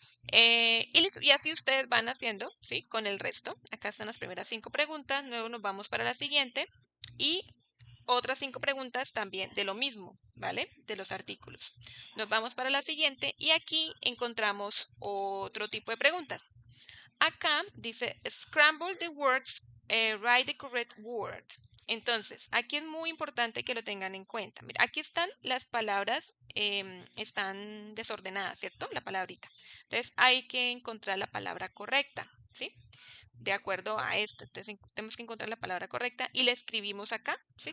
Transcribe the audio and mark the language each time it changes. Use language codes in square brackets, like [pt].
[es] Y así ustedes van haciendo, ¿sí? Con el resto. Acá están las primeras 5 preguntas. Luego nos vamos para la siguiente. Y otras 5 preguntas también de lo mismo, ¿vale? De los artículos. Nos vamos para la siguiente y aquí encontramos otro tipo de preguntas. Acá dice, [en] scramble the words, write the correct word. [es] Entonces, aquí es muy importante que lo tengan en cuenta. Mira, aquí están las palabras, están desordenadas, ¿cierto? La palabrita. Entonces, hay que encontrar la palabra correcta, ¿sí? De acuerdo a esto. Entonces, tenemos que encontrar la palabra correcta y la escribimos acá, ¿sí?